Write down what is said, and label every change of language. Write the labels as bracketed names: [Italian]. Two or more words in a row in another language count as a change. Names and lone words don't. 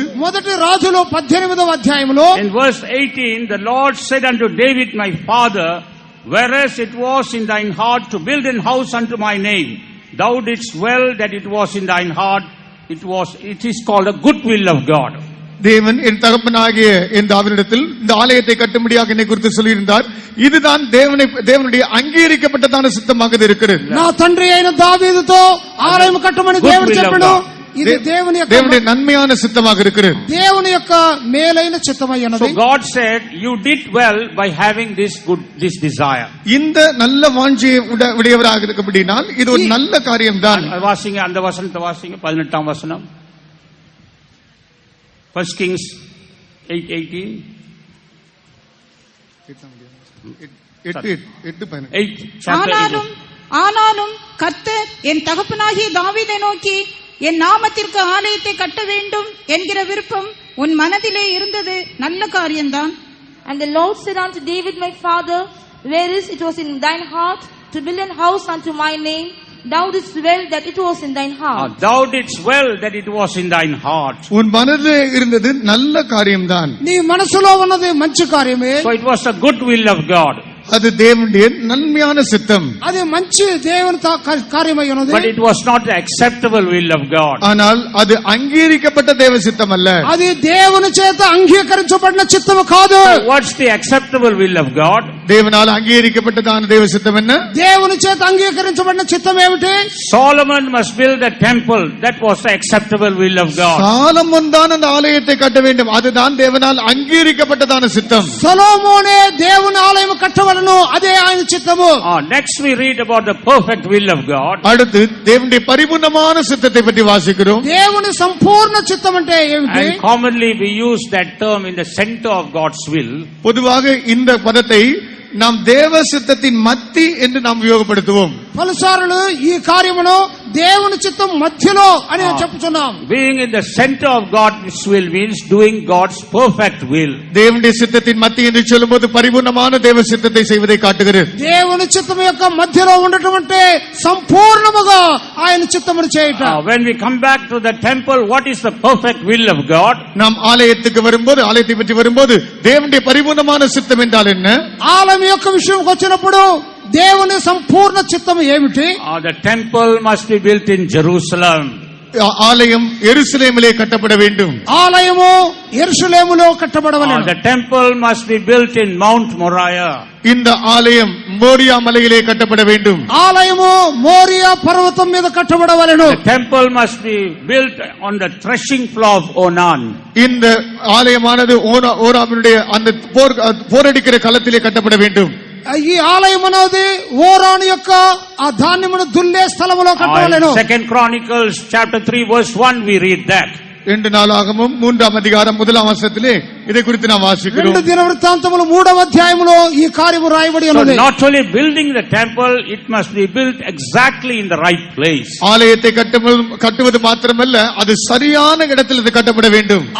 [Telugu] మొదటి రాజులు 18వ అధ్యాయంలో [English] in verse 18, the Lord said unto David my father, whereas it was in thine heart to build an house unto my name, thou didst well that it was in thine heart. It is called a good will of God. [Tamil] தேவன் என் தகப்பனாகிய என் தாவீதிடத்தில் இந்த ஆலயத்தை கட்டும்படியாக என்னை குறித்து சொல்லியிருந்தார். இதுதான் தேவனுடைய அங்கீகரிக்கப்பட்டதான சித்தமாக இருக்கிறது. [Telugu] నా తండ్రి అయిన దావీదుతో ఆలయం కట్టమని దేవుడు చెప్పాడు. ఇది [Tamil] దేవుని నన్மையான சித்தமாக இருக்கிறது. [Telugu] దేవుని యొక్క మేలైన చిత్తమైనది. [English] So God said, you did well by having this desire. [Tamil] இந்த நல்ல வாஞ்சையை உடையவராக இருக்கபடினால் இது ஒரு நல்ல காரியம்தான். வாசிங்க அந்த வசனத்தை வாசிங்க 18ஆம் வசனம். [English] 1 Kings 8:18. 8:18. [Tamil] ஆனாலும் கர்த்தர் என் தகப்பனாகிய தாவீதை நோக்கி என் நாமத்திற்கு ஆலயத்தை கட்ட வேண்டும் என்கிற விருப்பம் உன் மனதிலே இருந்தது நல்ல காரியம்தான். [English] And the Lord said unto David my father, whereas it was in thine heart to build an house unto my name, thou didst well that it was in thine heart. Thou didst well that it was in thine heart. [Tamil] உன் மனதிலே இருந்தது நல்ல காரியம்தான். [Telugu] నీ మనసులో ఉన్నది మంచి కార్యమే. [English] So it was a good will of God. [Tamil] அது தேவனுடைய நன்மையான சித்தம். [Telugu] అది మంచి దేవుని కార్యమై ఉన్నది. [English] But it was not the acceptable will of God. [Tamil] ஆனால் அது அங்கீகரிக்கப்பட்ட தேவ சித்தம் அல்ல. [Telugu] అది దేవుని చేత అంగీకరించబడిన చిత్తము కాదు. [English] What's the acceptable will of God? [Tamil] தேவனால் அங்கீகரிக்கப்பட்டதான தேவ சித்தம் என்ன? [Telugu] దేవుని చేత అంగీకరించబడిన చిత్తం ఏమిటి? [English] Solomon must build a temple. That was the acceptable will of God. [Tamil] சாலமோன் தான் அந்த ஆலயத்தை கட்ட வேண்டும். அதுதான் தேவனால் அங்கீகரிக்கப்பட்டதான சித்தம். [Telugu] సొలొమోనే దేవుని ఆలయం కట్టవలెను, అదే ఆయన చిత్తము. [English] Next we read about the perfect will of God. [Tamil] அடுத்து தேவனுடைய பரிபூர்ணமான சித்தத்தை பற்றி வாசிக்கிறோம். [Telugu] దేవుని సంపూర్ణ చిత్తం అంటే ఏమిటి? [English] And commonly we use that term in the center of God's will. [Tamil] பொதுவாக இந்த பதத்தை நாம் தேவ சித்தத்தின் மத்தி என்று நாம் உபயோகப்படுத்துவோம். [Telugu] పలుసార్లు ఈ కార్యమును దేవుని చిత్తం మధ్యలో అని చెప్పుచున్నాం. [English] Being in the center of God's will means doing God's perfect will. [Tamil] தேவனுடைய சித்தத்தின் மத்தி என்று சொல்லும்போது பரிபூர்ணமான தேவ சித்தத்தை செய்வதை காட்டுகிறது. [Telugu] దేవుని చిత్తం యొక్క మధ్యలో ఉండటం అంటే సంపూర్ణముగా ఆయన చిత్తమును చేయట. [English] When we come back to the temple, what is the perfect will of God? [Tamil] நாம் ஆலயத்துக்கு வரும்போது, ஆலயத்தை பற்றி வரும்போது தேவனுடைய பரிபூர்ணமான சித்தம் என்றால் என்ன? [Telugu] ఆలయం యొక్క విషయంకి వచ్చినప్పుడు దేవుని సంపూర్ణ చిత్తం ఏమిటి? [English] The temple must be built in Jerusalem. [Tamil] ஆலயம் எருசலேமிலே கட்டப்பட வேண்டும். [Telugu] ఆలయము యెరూషలేములో కట్టబడవలెను. [English] The temple must be built in Mount Moriah. [Tamil] இந்த ஆலயம் மோரியா மலையிலே கட்டப்பட வேண்டும். [Telugu] ఆలయము మోరియా పర్వతం మీద కట్టబడవలెను. [English] The temple must be built on the threshing floor of Onan. [Tamil] இந்த ஆலயமானது ஓராவினுடைய அந்த போரடிக்கிற களத்திலே கட்டப்பட வேண்டும். [Telugu] ఈ ఆలయం అనేది ఓరాను యొక్క ఆ ధాన్యమును దున్నే స్థలములో కట్టవలెను. [English] 2 Chronicles chapter 3 verse 1 we read that. [Tamil] 2 நாளாகமம் 3ஆம் அதிகாரம் 1ஆம் வசனத்திலே இதை குறித்து நாம் வாசிக்கிறோம். [Telugu] 2 దినవృత్తాంతములు 3వ అధ్యాయములో ఈ కార్యము రాయబడి ఉన్నది. [English] So not only building the temple, it must be built exactly in the right place. [Tamil] ஆலயத்தை கட்டுவது மாத்திரமல்ல, அது சரியான இடத்தில் இது கட்டப்பட வேண்டும்.